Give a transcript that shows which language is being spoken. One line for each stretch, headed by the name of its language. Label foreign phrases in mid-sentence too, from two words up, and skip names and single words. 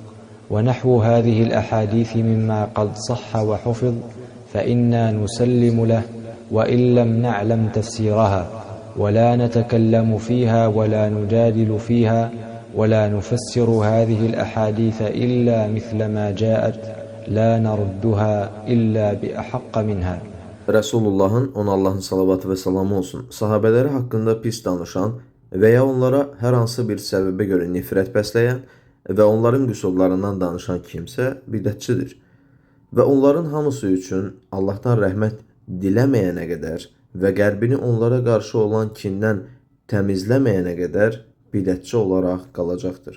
Arabic: ونحو هذه الأحاديث مما قد صح وحفظ فإنا نسلم له وإن لم نعلم تفسيرها، ولا نتكلم فيها ولا نجادل فيها ولا نفسر هذه الأحاديث إلا مثل ما جاءت لا نردها إلا بأحق منها.
Azerbaijani: Resulullahın, ona Allahın salavatı və salamı olsun, sahabələri haqqında pis danışan və ya onlara hər hansı bir səbəbə görə nifrət bəsləyən və onların qüsurlarından danışan kimsə bidətçidir. Və onların hamısı üçün Allahdan rəhmət diləməyənə qədər və qəlbini onlara qarşı olan kindən təmizləməyənə qədər bidətçi olaraq qalacaqdır.